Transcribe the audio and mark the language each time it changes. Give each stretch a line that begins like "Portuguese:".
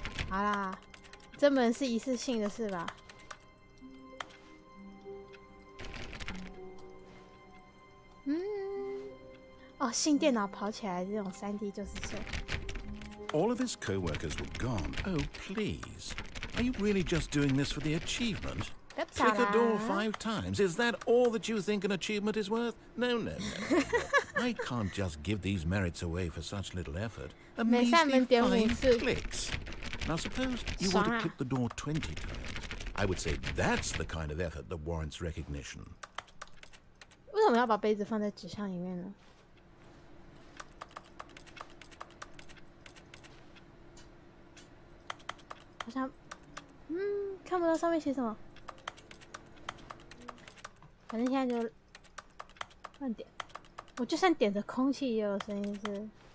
Chinese: 好啦，这门是一次性的事吧？哦，新电脑跑起来这种3D 就是这。
English: All of his co-workers were gone. Oh, please. Are you really just doing this for the achievement? Click the door 5 times. Is that all that you think an achievement is worth? No, no, no. I can't just give these merits away for such little effort. A measly 5 clicks. Now suppose you want to click the door 20 times. I would say that's the kind of effort that warrants recognition.
Chinese: 为什么要把杯子放在纸箱里面呢？好像，看不到上面写什么。反正现在就乱点，我就算点着空气也有声音是。